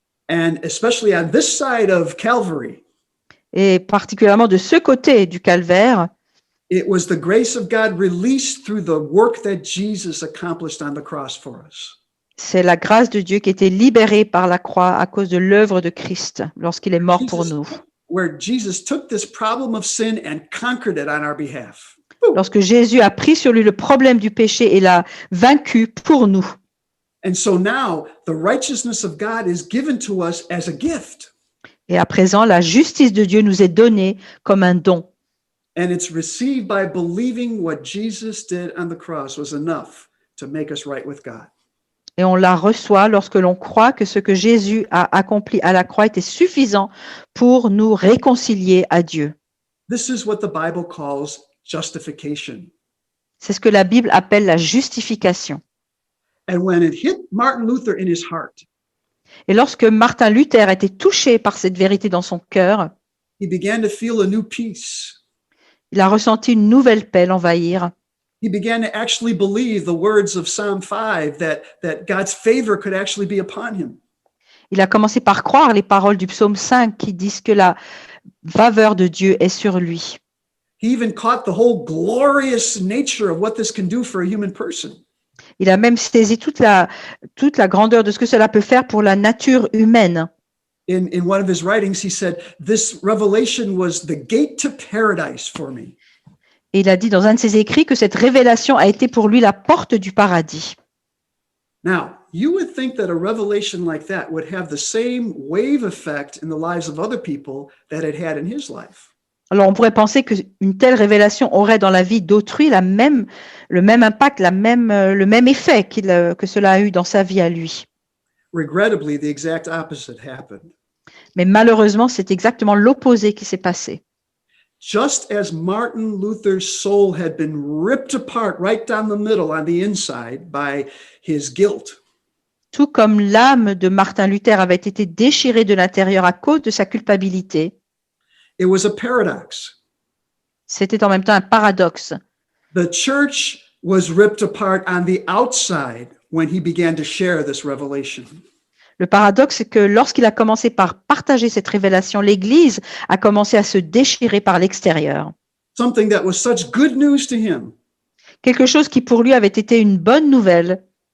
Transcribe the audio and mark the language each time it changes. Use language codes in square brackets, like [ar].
[en] And especially on this side of Calvary, [fr] Et particulièrement de ce côté du calvaire, [en] it was the grace of God released through the work that Jesus accomplished on the cross for us. [fr] c'est la grâce de Dieu qui était libérée par la croix à cause de l'œuvre de Christ lorsqu'il est mort pour nous. [en] Where Jesus took this problem of sin and conquered it on our behalf. [fr] Lorsque Jésus a pris sur lui le problème du péché et l'a vaincu pour nous. [en] And so now the righteousness of God is given to us as a gift. [fr] Et à présent, la justice de Dieu nous est donnée comme un don. [en] And it's received by believing what Jesus did on the cross was enough to make us right with God. [fr] Et on la reçoit lorsque l'on croit que ce que Jésus a accompli à la croix était suffisant pour nous réconcilier à Dieu. [en] This is what the Bible calls justification. [fr] C'est ce que la Bible appelle la justification. [en] And when it hit Martin Luther in his heart, [fr] Et lorsque Martin Luther était touché par cette vérité dans son cœur, [en] he began to feel a new peace. [fr] il a ressenti une nouvelle paix l'envahir. [en] He began to actually believe the words of Psalm 5 that God's favor could actually be upon him. [fr] Il a commencé par croire les paroles du psaume 5 qui disent que la faveur de Dieu est sur lui. [en] He even caught the whole glorious nature of what this can do for a human person. [fr] Il a même saisi toute la grandeur de ce que cela peut faire pour la nature humaine. [en] In one of his writings, he said, this revelation was the gate to paradise for me. [fr] Et il a dit dans un de ses écrits que cette révélation a été pour lui la porte du paradis. [en] Now, you would think that a revelation like that would have the same wave effect in the lives of other people that it had in his life. [fr] Alors on pourrait penser qu'une telle révélation aurait dans la vie d'autrui le même impact, le même effet que cela a eu dans sa vie à lui. [en] Regrettably, the exact opposite happened. [fr] Mais malheureusement, c'est exactement l'opposé qui s'est passé. [en] Just as Martin Luther's soul had been ripped apart right down the middle on the inside by his guilt, [fr] Tout comme l'âme de Martin Luther avait été déchirée de l'intérieur à cause de sa culpabilité, [en] it was a paradox. [fr] c'était en même temps un paradoxe. [en] The church was ripped apart on the outside when he began to share this revelation. [fr] Le paradoxe, c'est que lorsqu'il a commencé par partager cette révélation, l'Église a commencé à se déchirer par l'extérieur. [en] Something that was such good news to him [fr] Quelque chose qui pour lui avait été une bonne nouvelle